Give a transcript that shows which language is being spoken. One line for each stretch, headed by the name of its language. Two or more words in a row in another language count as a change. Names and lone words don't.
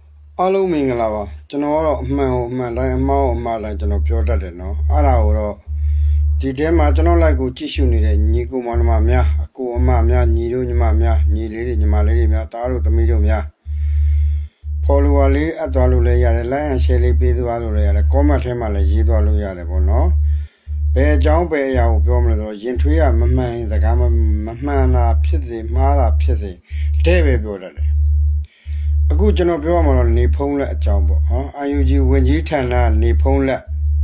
Burmese: အားလုံးမင်္ဂလာပါကျွန်တော်ကတော့အမှန်ကိုအမှန်တိုင်းအမှားကိုအမှားတိုင်းကျွန်တော်ပြောတတ်တယ်နော်အဲ့ဒါကိုတော့ဒီထဲမှာကျွန်တော်လိုက်ကိုကြ ည့်ရှုနေတဲ့ညီကိုမောင်နှမများအကိုအမများညီတို့ညီမများညီလေးတွေညီမလေးတွေများသားတို့သမီးတို့များ follower လေးအပ်သွားလို့လည်းရတယ်
English: like and share
Burmese: လေးပေးသွားလို့လည်းရတယ် comment ထဲမှာလည်းရေးသွားလို့ရတယ်ပေါ့နော်ဘယ်အကြောင်းဘယ်အရာကိုပြောမလဲဆိုတော့ရင်ထွေးရမမှန်စကားမမှန်တာဖြစ်စေမှားတာဖြစ်စေတဲ့ပဲပြောတတ်တယ်အခုကျွန်တော်ပြောရမှာတော့နေဖုံးလက်အကြောင်းပေါ့ဟော UNG ဝင်ကြီးဌာနနေဖုံးလက်